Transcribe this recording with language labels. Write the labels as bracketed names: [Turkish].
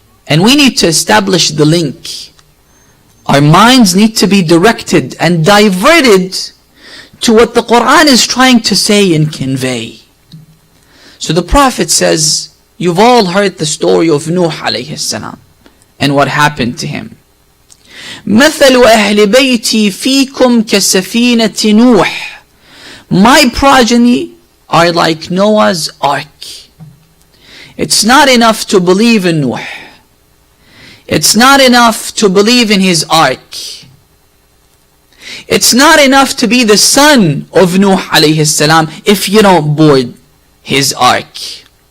[English] And we need to establish the link. Our minds need to be directed and diverted to what the Quran is trying to say and convey. So the Prophet says, you've all heard the story of Nuh alayhi salam and what happened to him. [Arabic] مثل أهل بيتي فيكم كسفينة نوح. [English] My progeny are like Noah's Ark. It's not enough to believe in Nuh. It's not enough to believe in his ark. It's not enough to be the son of Nuh alayhi salam if you don't board his ark.